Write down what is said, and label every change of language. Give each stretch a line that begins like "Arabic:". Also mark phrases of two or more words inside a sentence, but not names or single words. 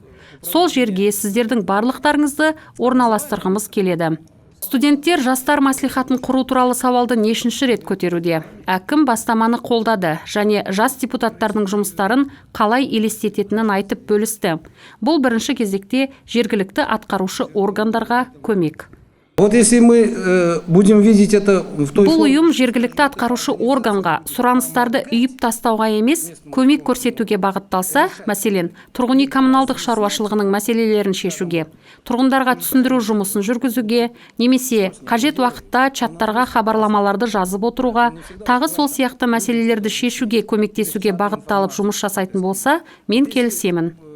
Kazakh: Сол жерге сіздердің барлықтарыңызды орналастырғымыз келеді. Студенттер жастар мәслихатын құру туралы сауалды нешінші рет көтеруде. Әкім бастаманы қолдады және жас депутаттардың жұмыстарын қалай елестететінін айтып бөлісті. Бұл бірінші кезекте жергілікті атқарушы органдарға көмек.
Russian: Вот если мы будем видеть это в той...
Kazakh: Бұл ұйым жергілікті атқарушы органға сұраныстарды үйіп тастауға емес, көмек көрсетуге бағытталса, мәселен, тұрғын үй коммуналдық шаруашылығының мәселелерін шешуге, тұрғындарға түсіндіру жұмысын жүргізуге, немесе қажет уақытта чаттарға хабарламаларды жазып отыруға, тағы сол сияқты мәселелерді шешуге көмектесуге бағытталып жұмыс жасайтын болса, мен келісемін.